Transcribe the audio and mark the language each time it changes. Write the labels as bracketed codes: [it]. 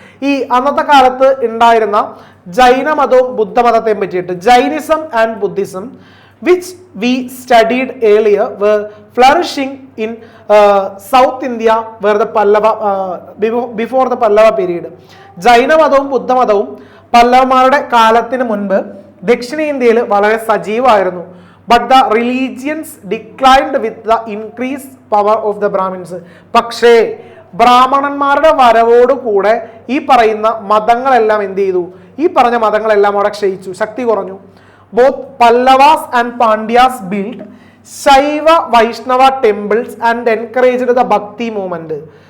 [ml] ഈ അന്നത്തെ കാലത്ത് ഉണ്ടായിരുന്ന ജൈനമതവും ബുദ്ധമതത്തെയും പറ്റിയിട്ട്, [en] Jainism and Buddhism which we studied earlier were flourishing in South India where the Pallava before the Pallava period. [ml] ജൈനമതവും ബുദ്ധമതവും പല്ലവന്മാരുടെ കാലത്തിന് മുൻപ് ദക്ഷിണേന്ത്യയിൽ വളരെ സജീവമായിരുന്നു. [en] But the religions declined with the increased power of the Brahmins. [ml] പക്ഷേ ബ്രാഹ്മണന്മാരുടെ വരവോട് കൂടെ ഈ പറയുന്ന മതങ്ങളെല്ലാം എന്ത് ചെയ്തു, ഈ പറഞ്ഞ മതങ്ങളെല്ലാം അവിടെ ക്ഷയിച്ചു, ശക്തി കുറഞ്ഞു. [en] Both Pallavas and Pandyas build Shaiva Vaishnava temples and encouraged the Bhakti movement.